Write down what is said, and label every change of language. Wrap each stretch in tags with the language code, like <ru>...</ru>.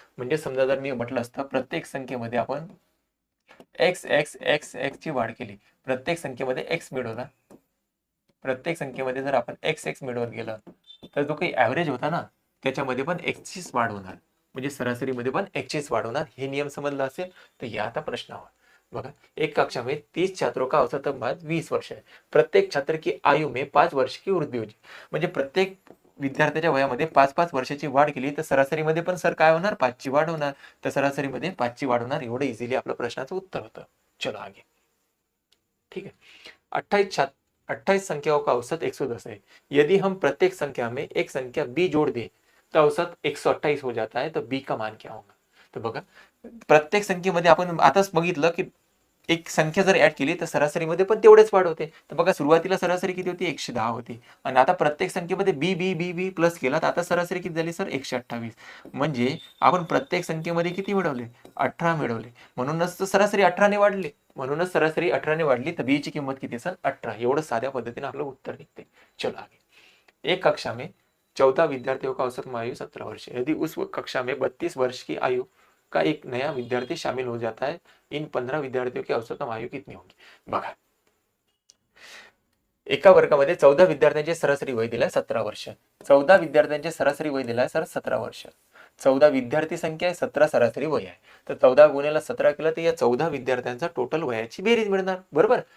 <mr>म्हणजे समजा जर मी म्हटलं असतं प्रत्येक संख्येमध्ये आपण x x x x ची वाढ केली, प्रत्येक संख्येमध्ये x मिळवला, प्रत्येक संख्येमध्ये जर आपण x x मिळवत गेलं तर जो काही ॲव्हरेज होता ना त्याच्यामध्ये पण x चीच वाढ होणार. म्हणजे सरासरीमध्ये पण x चीच वाढ होणार. हे नियम समजला असेल तर या आता प्रश्नावर बघा.</mr> <hi>एक कक्षा में 30 छात्रों का औसत बाद 20 वर्ष है. प्रत्येक छात्र की आयु में 5 वर्ष की वृद्धि होती.</hi> <mr>म्हणजे प्रत्येक विद्यार्थ्याच्या वयामध्ये 5-5 वर्षाची वाढ केली तर सरासरीमध्ये पण सर काय होणार? 5 ची वाढ होणार. तर सरासरीमध्ये 5 ची वाढ होणार. एवढं इझिली आपलं प्रश्नाचं उत्तर होतं.</mr> <hi>चलो आगे. ठीक है. 28 संख्याओं का औसत 110 है. यदि हम प्रत्येक संख्या में एक संख्या b जोड़ दें तो औसत 128 हो जाता है. तो b का मान क्या होगा?</hi> <mr>तर बघा प्रत्येक संख्येमध्ये आपण आताच बघितलं की एक संख्या जर ऍड केली तर सरासरीमध्ये पण तेवढेच वाढ होते. तर बघा सुरुवातीला सरासरी किती होती? 110 होती आणि आता प्रत्येक संख्येमध्ये बी बी बी बी प्लस केला तर आता सरासरी किती झाली सर? 128. म्हणजे आपण प्रत्येक संख्येमध्ये किती मिळवले? 18 मिळवले. म्हणूनच सरासरी 18 ने वाढली. म्हणूनच सरासरी 18 ने वाढली तर बी ची किंमत किती सर? 18. एवढं साध्या पद्धतीने आपलं उत्तर निघते.</mr> <hi>चलो आगे. एक कक्षा में 14 विद्यार्थियों का औसत आयु 17 वर्ष है. यदि उस कक्षा में 32 वर्ष की आयु का एक नया विद्यार्थी शामिल हो जाता है, इन 15 विद्यार्थियों की औसतम आयु कितनी होगी?</hi> <mr>बघा एका वर्गामध्ये 14 विद्यार्थ्यांचे सरासरी वय दिलाय 17 वर्ष. 14 विद्यार्थ्यांचे सरासरी वय दिलाय सर 17 वर्ष. 14 विद्यार्थी संख्या आहे, 17 सरासरी वय आहे. तर 14 गुणिले 17 केलं तर या 14 विद्यार्थ्यांचा टोटल वयाची बेरीज मिळणार. बरोबर?</mr>